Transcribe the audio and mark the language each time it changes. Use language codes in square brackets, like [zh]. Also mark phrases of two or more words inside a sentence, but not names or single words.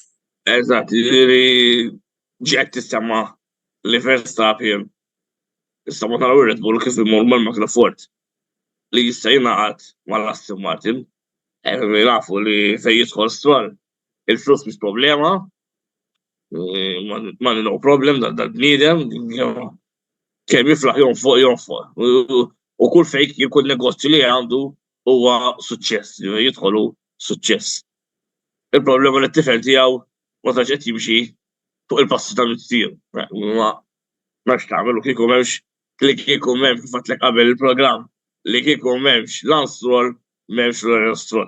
[mt] Eżatt, jiġifieri ġiet tissemma li Verstappen issa ma taraw Red Bull kif imur mal-makna Ford li jista' jingħaqad mal-Aston Martin. Nafu li fejn jidħol Stroll il-flus mhix problema, [en] money no problem [mt] dal-bniedem, kemm jiflaħ jonfoq. U kull fejn jkun negozju li għandu huwa suċċess, jidħolu suċċess. Il-problema li t-tifel tiegħu ma tantx qed jimxi fuq il-passi tal-missier. Ma x'tagħmel u kieku m'hemmx li kieku m'hemmx kif għadlek qabel il-programm li kieku m'hemmx Lance Stroll m'hemmx Lawrence Stroll.